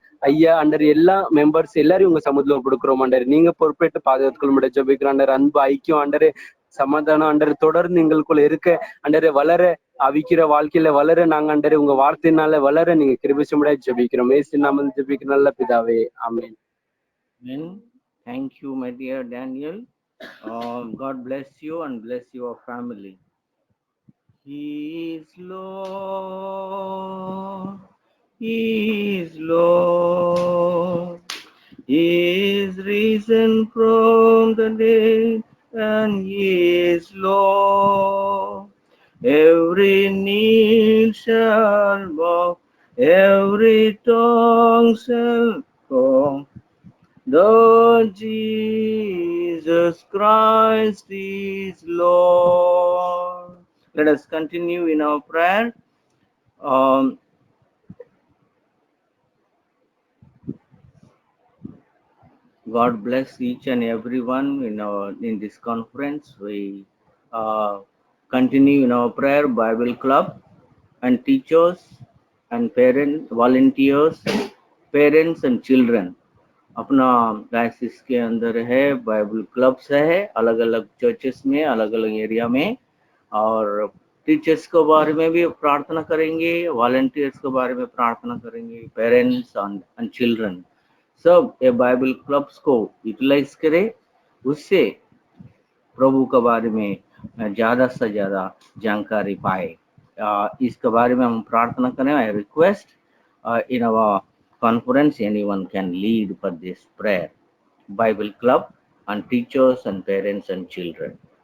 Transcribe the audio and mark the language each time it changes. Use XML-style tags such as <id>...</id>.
<ta>ஐயா ஆண்டரே எல்லா மெம்பர்ஸ் எல்லாரையும் உங்க சமூகத்துல ஒப்புடுக்கிறோம் ஆண்டரே நீங்க பொறுப்பேற்று பாதுகாத்துக்கொள்ள முடியாது ஜெபிக்கிறோம் ஆண்டரே அன்பு ஐக்கியம் ஆண்டரே சமாதானம் ஆண்டரே தொடர்ந்து எங்களுக்குள்ள இருக்க ஆண்டரே வளர அவிக்கிற வாழ்க்கையில வளர நாங்க ஆண்டரே உங்க வார்த்தையினால வளர நீங்க கிருபை செய்யும்படியாய் ஜெபிக்கிறோம் இயேசு நாமத்தில் ஜெபிக்கிற நல்ல பிதாவே ஆமென்.</ta> <en>Amen. Thank you, my dear Daniel. God bless you and bless your family. He is Lord. He is Lord. He is risen from the dead, and He is Lord. Every knee shall bow, every tongue shall confess. Lord Jesus Christ is Lord. Let us continue in our prayer. God bless each and everyone in this conference. We continue in our prayer, Bible Club, and teachers and parents, volunteers, parents and children.</en> <hi>अपना diocese के अंदर है, Bible clubs है अलग अलग churches में, अलग अलग एरिया में, और टीचर्स के बारे में भी प्रार्थना करेंगे, वॉलंटियर्स के बारे में प्रार्थना करेंगे, पेरेंट्स एंड चिल्ड्रन सब ये बाइबल क्लब्स को यूटिलाइज करें, उससे प्रभु के बारे में ज़्यादा से ज़्यादा जानकारी पाए। इसके बारे में हम प्रार्थना करें।</hi> <en>I request in our conference anyone can lead for this prayer, Bible Club and teachers and parents and children.</en>